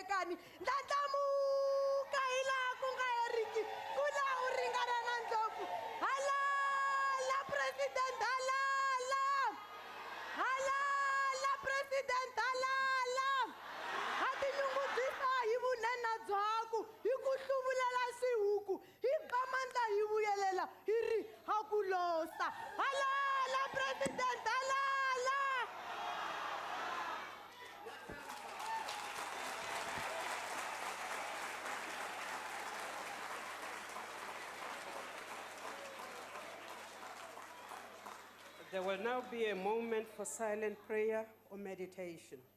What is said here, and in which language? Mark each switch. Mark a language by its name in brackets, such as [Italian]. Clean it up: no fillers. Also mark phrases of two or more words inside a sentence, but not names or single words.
[Tsonga] yami ndandlamuka hilaha ku nga heriki ku la u ringana na ndlopfu halala president halala halala president halala ha tinyungubyisa hi vunene byakwe hi ku hluvulela swihuku hi ba mandla hi vuyelela hi ri ha ku losa halala president halala. [English] There will now be a moment for silent prayer or meditation.